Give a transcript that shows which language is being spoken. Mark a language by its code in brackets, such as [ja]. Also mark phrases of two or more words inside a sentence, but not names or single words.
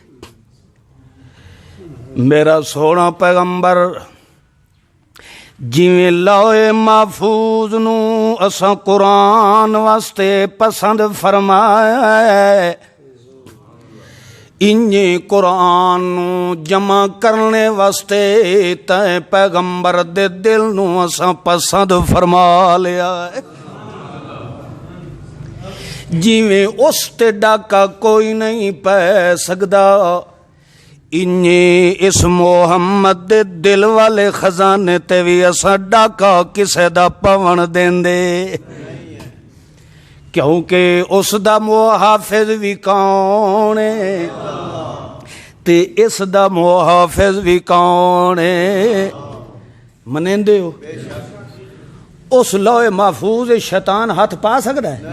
[pa] میرا سونا پیغمبر جویں لوح محفوظ نو اساں قرآن واسطے پسند فرمایا ہے انجے قرآن نو جمع کرنے واسطے تے پیغمبر دے دل نو اساں پسند فرما لیا ہے. جویں اس تے ڈاکا کوئی نہیں پہ سکدا انجے اس محمد دے دل والے خزانے تے بھی اساں ڈاکا کسے دا پون دیندے کیونکہ اس دا محافظ بھی کون ہے تے اس دا محافظ بھی کون ہے. منیندے ہو؟ [ur] اس لوح محفوظ شیطان ہاتھ پا سکتا ہے؟